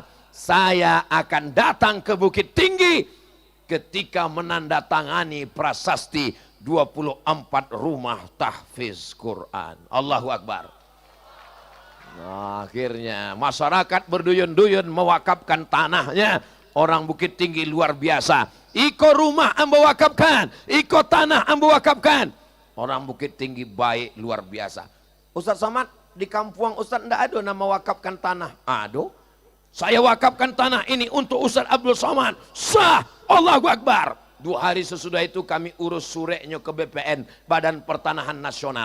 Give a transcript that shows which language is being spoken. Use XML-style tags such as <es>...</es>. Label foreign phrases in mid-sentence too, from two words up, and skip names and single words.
<id>Saya akan datang ke Bukit Tinggi ketika menandatangani prasasti 24 rumah tahfiz Quran.</id> <ar>Allahu Akbar.</ar> <id>Nah, akhirnya masyarakat berduyun-duyun mewakafkan tanahnya. Orang Bukit Tinggi luar biasa.</id> <min>Iko rumah ambo wakafkan, iko tanah ambo wakafkan.</min> <id>Orang Bukit Tinggi baik luar biasa. Ustadz Somad, di kampung Ustadz ndak ada nama wakafkan tanah. Aduh. Saya wakafkan tanah ini untuk Ustadz Abdul Somad.</id> <ar>Sah, Allahu Akbar.</ar> <id>2 hari sesudah itu kami urus sureknya ke BPN, Badan Pertanahan Nasional.</id>